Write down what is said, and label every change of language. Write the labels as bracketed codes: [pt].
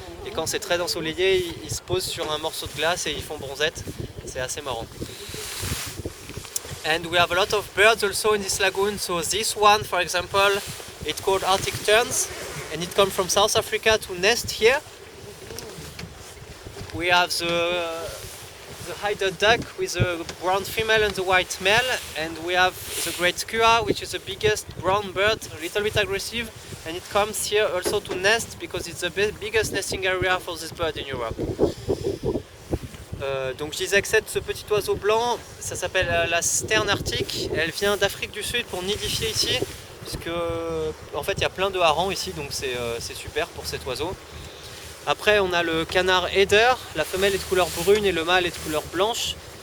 [fr] Et quand c'est très ensoleillé, ils se posent sur un morceau de glace et ils font bronzette. C'est assez marrant. [en] And we have a lot of birds also in this lagoon. So this one, for example, it's called Arctic terns, and it comes from South Africa to nest here. We have the eider duck with the brown female and the white male, and we have the great skua, which is the biggest brown bird, a little bit aggressive, and it comes here also to nest because it's the biggest nesting area for this bird in Europe. [fr] Donc je disais que ce petit oiseau blanc, ça s'appelle la sterne arctique. Elle vient d'Afrique du Sud pour nidifier ici, puisque en fait il y a plein de harengs ici, donc c'est super pour cet oiseau. Après on a le canard eider, la femelle est de couleur brune et le mâle est de couleur blanche.